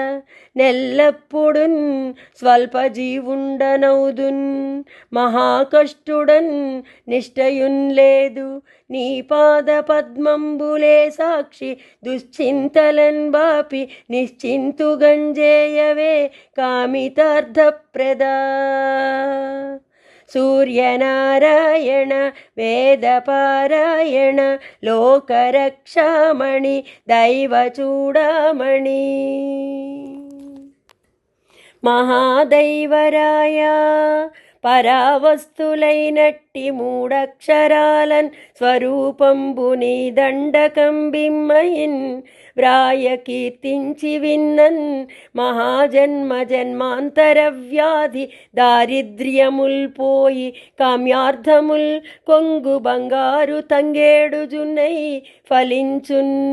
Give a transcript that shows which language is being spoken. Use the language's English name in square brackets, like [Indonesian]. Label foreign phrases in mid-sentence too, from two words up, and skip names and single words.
[Telugu] నెల్లప్పుడున్ స్వల్పజీవుండనౌదున్ మహాకష్టుడన్ నిష్టయున్ లేదు. నీ పాద పద్మంబులే సాక్షి దుశ్చింతలన్ బాపి నిశ్చింతుగంజేయవే కామితార్థప్రదా. [Sanskrit] सूर्यनारायण वेदपारायण लोकरक्षामणि दैवचूडामणि। [Telugu] महादैवराय పరావస్తులైనట్టి మూడక్షరాలన్ స్వరూపంబుని దండకం బిమ్మయిన్ వ్రాయ కీర్తించి విన్నన్. మహాజన్మ జన్మాంతర వ్యాధి దారిద్ర్యముల్ పోయి కామ్యార్థముల్ కొంగు బంగారు తంగేడు జున్నై ఫలించున్.